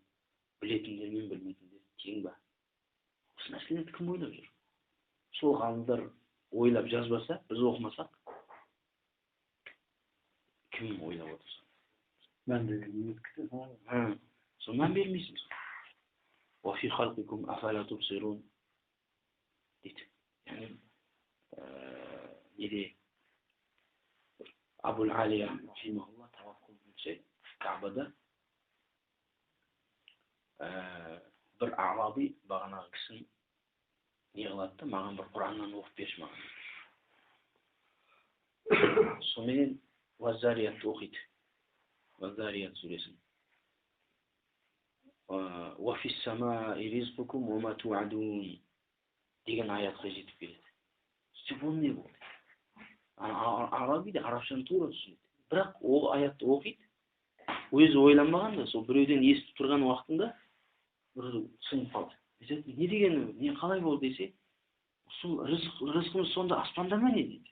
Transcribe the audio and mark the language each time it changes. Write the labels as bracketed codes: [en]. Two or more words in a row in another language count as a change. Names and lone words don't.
[kk] Білетіндер мен білмейтіндер тең ба? Осы нәрселерді кім ойлап жүр? Сол ғалымдар ойлап жазбаса, біз оқымасақ, кім ойлап отырса? Мән бермеймін. Сол мән бермейсің. [ar] وفي خلقكم أفلا تبصرون дейді. [kk] Яғни Абул Алия рахимахуллах таваф қылып Кабада бір араби бағанағы кісінің не кылат да, маған бір Құраннан оқып берші маған. Сонымен Ваззариятты оқиды. Ваззарият сүресін. [ar] وَفِي السَّمَاءِ رِزْقُكُمْ وَمَا تُوعَدُونَ [kk] деген аятқа жетіп келеді. Сөйтіп ол не болды? Арабиде арабшаны тура түсінеді. Бірақ ол аятты оқиды. Өзі ойланбаған да, сол біреуден естіп тұрған уақытында бір сынып қалды. Не деген, не қалай болды десе, сол рызқымыз сонда аспанда ма не дейді.